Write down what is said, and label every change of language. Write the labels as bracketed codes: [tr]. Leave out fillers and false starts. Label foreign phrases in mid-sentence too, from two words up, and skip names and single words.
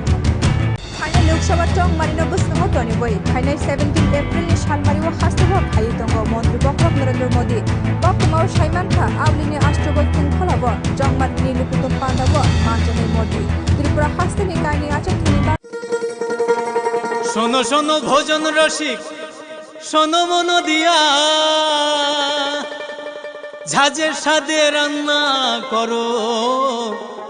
[brx] थाइनाय लोकसभा टंमानि बसुमतारी बै थाइनाय 17 एप्रिलनि सालबारियाव हास्टोबो फायो दङ मन्त्री बक्रब नरेन्द्र मोदी बकमाव साइमानखा आवलिनि आष्ट्रगत खुंखलाबो जंमानि लुकुतम पान्दाबो मानजानाय मोदी त्रिपुरा हास्टनि गायनि आचकनि [bn] শোনো শোনো ভোজন রসিক শোনো মন দিয়া ঝাঁঝের স্বাদে রান্না করো